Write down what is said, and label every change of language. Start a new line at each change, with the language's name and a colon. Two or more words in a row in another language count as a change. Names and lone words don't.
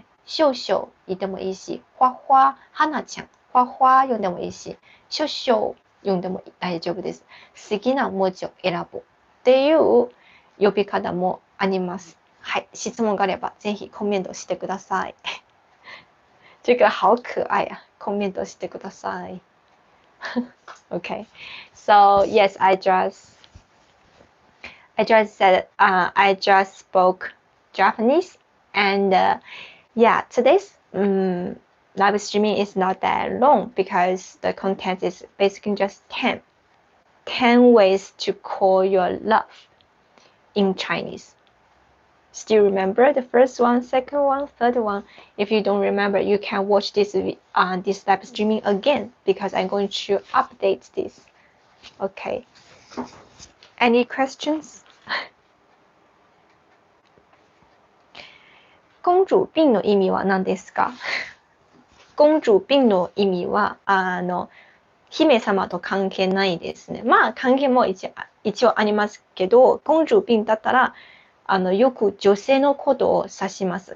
Japanese: 秀秀言ってもいいし、花花、花ちゃん、花花呼んでもいいし、秀秀呼んでも大丈夫です。好きな文字を選ぶっていう呼び方もあります。はい、質問があればぜひコメントしてください。
Chinese: 这个好可愛啊！
Japanese: コメントしてください。
English: Okay, so yes, I just said I just spoke Japanese, and yeah, today's live streaming is not that long because the content is basically just 10 ways to call your love in Chinese. Still remember the first one, second one, third one? If you don't remember, you can watch this live streaming again because I'm going to update this. Okay. Any questions?
Japanese: 公主病の意味は何ですか？公主病の意味は姫様と関係ないですね。まあ関係も一応ありますけど、公主病だったらよく女性のことを指します。